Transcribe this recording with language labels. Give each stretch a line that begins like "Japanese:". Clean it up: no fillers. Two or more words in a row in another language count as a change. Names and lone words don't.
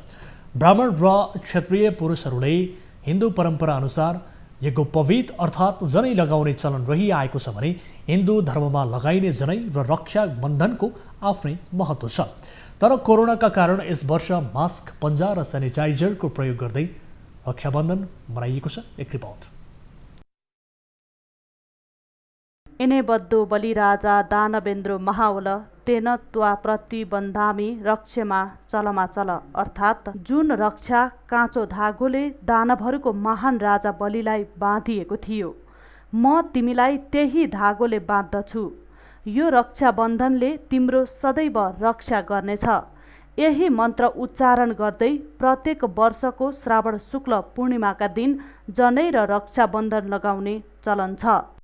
Nepali: ब्राह्मण र क्षत्रिय पुरुषहरूले हिन्दू परम्परा अनुसार यज्ञोपवीत अर्थात् जनै लगाउने चलन रहिआएको छ भने हिन्दू धर्ममा लगाइने जनै र रक्षा बन्धनको आफ्नै महत्त्व छ। तर कोरोनाका कारण यस वर्ष मास्क, पन्जा र सेनिटाइजरको प्रयोग गर्दै रक्षाबन्धन मनाइएको छ। एक रिपोर्ट।
Sanskrit: इने बद्धो बलिराजा दानवेन्द्र महावल तेन त्वा प्रतिबन्धामी रक्षमा चलमा चल
Nepali: अर्थात् जुन रक्षा काँचो धागोले दानवहरूको महान राजा बलिलाई बाँधिएको थियो, म तिमीलाई त्यही धागोले बाँध्दछु। यो रक्षाबन्धनले तिम्रो सदैव रक्षा गर्नेछ। यही मन्त्र उच्चारण गर्दै प्रत्येक वर्षको श्रावण शुक्ल पूर्णिमाका दिन जनै र रक्षाबन्धन लगाउने चलन छ।